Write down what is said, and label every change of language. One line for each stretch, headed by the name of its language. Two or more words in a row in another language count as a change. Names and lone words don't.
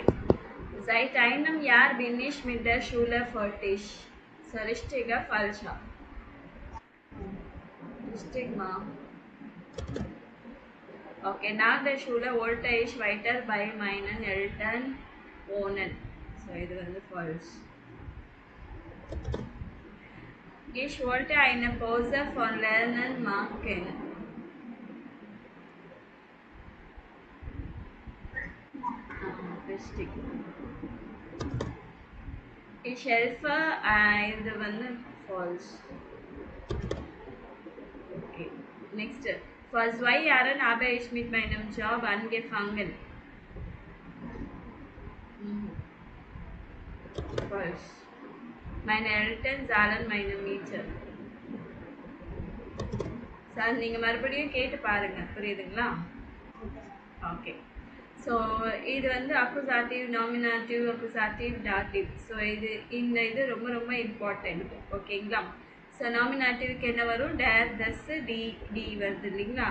German: Seit einem Jahr bin ich mit der Schule fertig. So richtiger falscher? Richtig, ma. Okay, nach der Schule wollte ich weiter bei meinen Eltern wohnen.
Tamil: So இது வந்து false.
German: Ich wollte eine Pause von Lernen machen. Richtig. Ich helfe,
Tamil: இது வந்து false.
English: Okay. Next.
German: Vor 2 Jahren habe ich mit meinem Job angefangen.
English: False.
German: Meine Eltern zahlen meine Miete.
Tamil: சார் நீங்கள் மறுபடியும் கேட்டு பாருங்க. புரியுதுங்களா? ஓகே. ஸோ ஸோ இது வந்து
German: Akkusativ, Nominativ, Akkusativ, Dativ.
Tamil: ஸோ இது ரொம்ப ரொம்ப இம்பார்ட்டண்ட். ஓகேங்களா? ஸோ நாமினாட்டிவ்க்கு என்ன வரும்?
German: der, das, die, die
Tamil: வருது இல்லைங்களா?